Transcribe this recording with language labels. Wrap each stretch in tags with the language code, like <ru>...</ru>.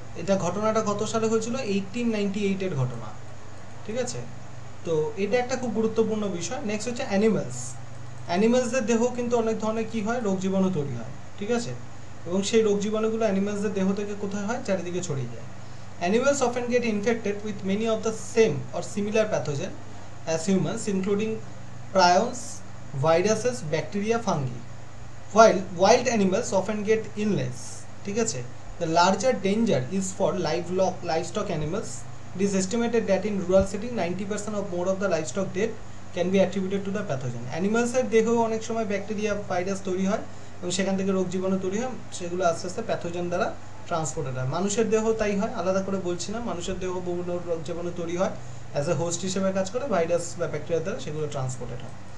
<bn>এটা ঘটনাটা কত সালে হয়েছিল? 1898-এর ঘটনা। ঠিক আছে, তো এটা একটা খুব গুরুত্বপূর্ণ বিষয়। নেক্সট হচ্ছে অ্যানিমালসদের দেহ কিন্তু অনেক ধরনের কি হয়, রোগ জীবাণু তৈরি হয়। ঠিক আছে, এবং সেই রোগ জীবাণুগুলো অ্যানিমালসদের দেহ থেকে কোথায় হয়, চারিদিকে ছড়িয়ে যায়।</bn> <en>Animals often get infected with many of the same or similar pathogen as humans, including prions, viruses, bacteria, fungi. While wild animals often get illness.</en> <bn>ঠিক আছে,</bn> <en>the larger danger is for livestock animals. It is estimated that in rural setting 90% or more of the livestock death can be attributed to the pathogen.</en> <bn>Animals এর দেহ অনেক সময় bacteria virus তৈরি হয় এবং সেখান থেকে রোগ জীবাণু তৈরি হয়, সেগুলো আস্তে আস্তে প্যাথোজেন দ্বারা ট্রান্সপোর্টেড হয়। মানুষের দেহ তাই হয়, আলাদা করে বলছি না, মানুষের দেহ বিভিন্ন রোগ জীবাণু তৈরি হয়, অ্যাজ এ হোস্ট হিসেবে কাজ করে, ভাইরাস বা ব্যাকটেরিয়া দ্বারা সেগুলো ট্রান্সপোর্টেড হয়।</bn>